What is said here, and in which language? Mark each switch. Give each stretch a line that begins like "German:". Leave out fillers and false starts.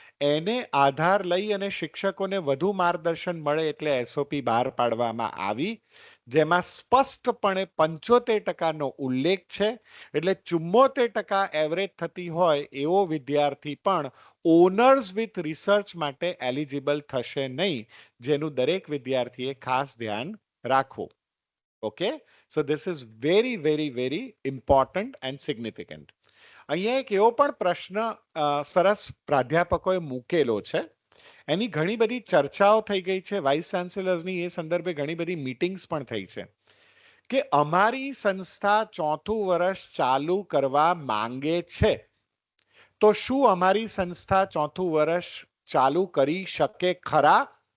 Gujarati: એને આધાર લઈ અને શિક્ષકોને વધુ માર્ગદર્શન મળે એટલે એસઓપી બહાર પાડવામાં આવી, જેમાં સ્પષ્ટપણે 75%નો ઉલ્લેખ છે. એટલે 74% એવરેજ થતી હોય એવો વિદ્યાર્થી પણ ઓનર્સ વિથ રિસર્ચ માટે એલિજિબલ થશે નહીં, જેનું દરેક વિદ્યાર્થીએ ખાસ ધ્યાન રાખવું.
English: Okay, so this is very very very important and significant.
Gujarati: અહીંયા એક એવો પણ પ્રશ્ન સરસ પ્રાધ્યાપકોએ મૂકેલો છે, એની ઘણી બધી ચર્ચાઓ થઈ ગઈ છે વાઇસ ચાન્સેલર્સની, એ સંદર્ભે ઘણી બધી મીટિંગ્સ પણ થઈ છે કે અમારી સંસ્થા ચોથું વર્ષ ચાલુ કરવા માંગે છે, તો શું અમારી સંસ્થા ચોથું વર્ષ ચાલુ કરી શકે ખરા?